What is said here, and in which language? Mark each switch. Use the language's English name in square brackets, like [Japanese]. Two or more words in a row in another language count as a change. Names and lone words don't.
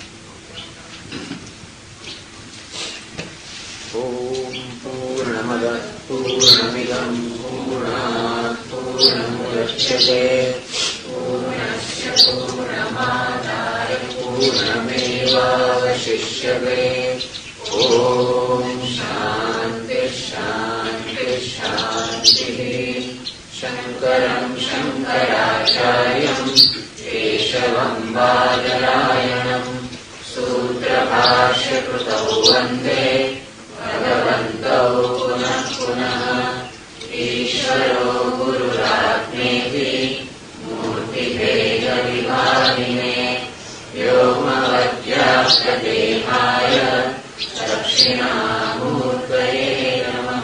[Sanskrit] ओम पूर्णमद पूर्णमिदं पूर्णात पूर्णमुदच्यते पूर्णस्य पूर्णमादाय पूर्णमेवावशिष्यते. ओम शांति शांति शांति. शङ्करम् शङ्कराचार्यम् केशवम् बादरायणम् सूत्रभाष्यकृतौ वन्दे भगवन्तौ पुनः पुनः ईश्वरो गुरुरात्मेति मूर्तिभेदविभागिने व्योमवद्व्याप्तदेहाय दक्षिणामूर्तये नमः।